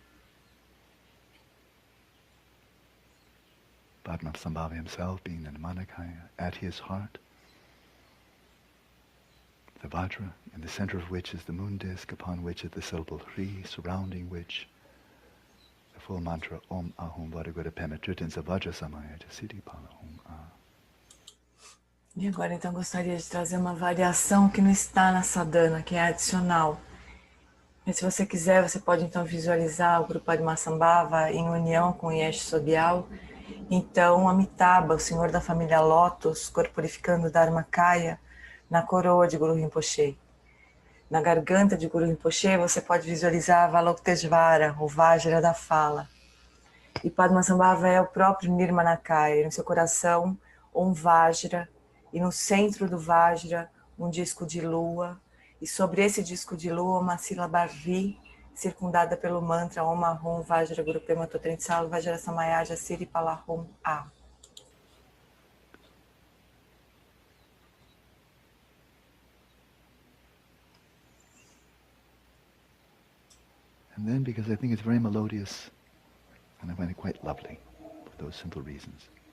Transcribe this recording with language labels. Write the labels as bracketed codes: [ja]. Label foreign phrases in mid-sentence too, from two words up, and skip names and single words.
[en] Padmasambhava himself being the Namanakaya, at his heart, the Vajra, in the center of which is the moon disk, upon which is the syllable Hri, surrounding which the full mantra [sa] Om Ahum Varigura Pematritinsa Vajra Samaya Jasidi Palahum Ah. [pt] E agora então gostaria de trazer uma variação que não está na sadhana, que é adicional. Mas se você quiser, você pode então visualizar o Guru Padmasambhava em união com Yeshu Sogyal. Então Amitabha, o senhor da família Lotus, corporificando Dharmakaya na coroa de Guru Rinpoche. Na garganta de Guru Rinpoche você pode visualizar Avalokiteshvara, o Vajra da fala. E Padmasambhava é o próprio Nirmanakaya, no seu coração um Vajra, e no centro do Vajra um disco de lua, e sobre esse disco de lua uma sílaba Hri, circundada pelo mantra [sa] Om Ahum Vajra Guru Pema Totrensal Vajra Samaya Jasidi Palahum A. [en] And then, because I think it's very melodious, and I find it quite lovely, for those simple reasons,